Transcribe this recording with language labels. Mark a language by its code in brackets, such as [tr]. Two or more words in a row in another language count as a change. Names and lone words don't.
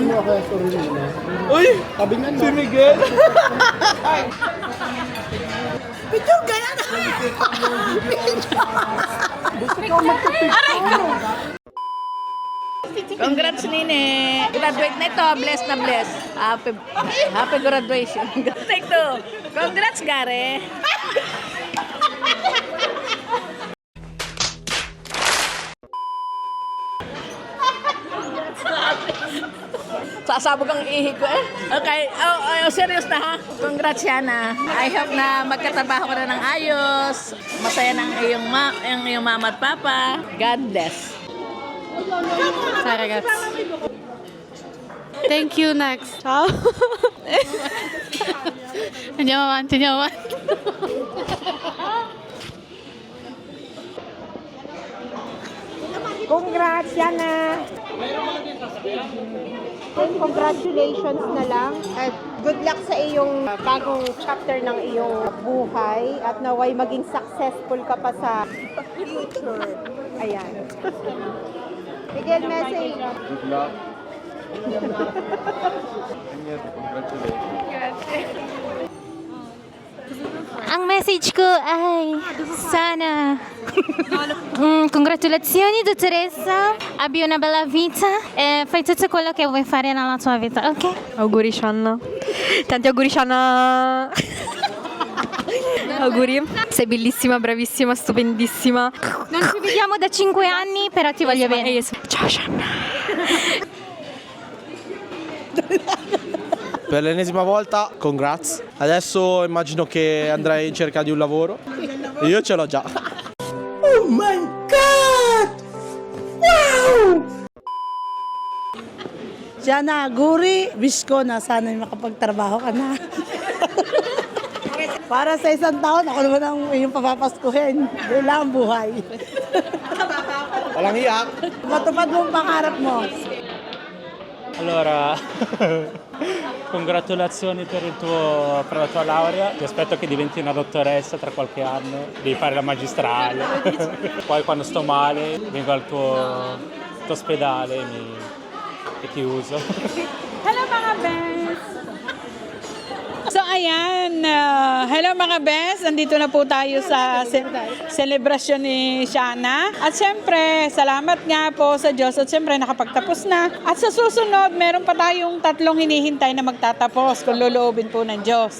[tl] Uy! Si Miguel! Congrats, Nene! Graduate na ito. Bless na bless. [en] Happy graduation. Take two. [tl] Congrats, Gare! Sasabog ang ihi ko eh. Okay, serious na ha. Congrats yan ha. [en] I hope [tl] na magkatrabaho ko na ng ayos. Masaya ng iyong mama at papa. [en] God bless. Sorry guys. Thank you, next. [it] Ciao. [ko] 안녕하세요. 안녕하세요. [tl] Congrats, Yana! Congratulations na lang at [en] good luck [tl] sa iyong bagong chapter ng iyong buhay at naway maging successful ka pa sa future. Ayan. Miguel, message. [en] Good luck. [tl] Ang message ko ay sana [it] congratulazioni dottoressa, abbi una bella vita e fai tutto quello che vuoi fare nella tua vita, ok? Auguri Shanna. Tanti auguri Shanna. Auguri. Sei bellissima, bravissima, stupendissima. Non ci vediamo da 5 anni, però ti voglio bene. Ciao Shanna. Per l'ennesima volta, congrats. Adesso immagino che andrai in cerca di un lavoro. Io ce l'ho già. Oh my God! Wow! [tl] Shanna, Guri, wish ko na sana makapagtrabaho ka na. Para sa isang taon, ako naman ang iyong papapaskuhin. Yun lang ang buhay. Walang hiyak. Matupad mo ang pangarap mo. [it] Allora, congratulazioni per la tua laurea. Ti aspetto che diventi una dottoressa tra qualche anno. Devi fare la magistrale. Poi quando sto male vengo al tuo ospedale e ti uso. [tl] Hello mga bes! So ayan, hello mga bes, andito na po tayo sa selebrasyon ni Shana. At syempre, salamat nga po sa Diyos at syempre nakapagtapos na. At sa susunod, meron pa tayong 3 hinihintay na magtatapos kung loloobin po ng Diyos.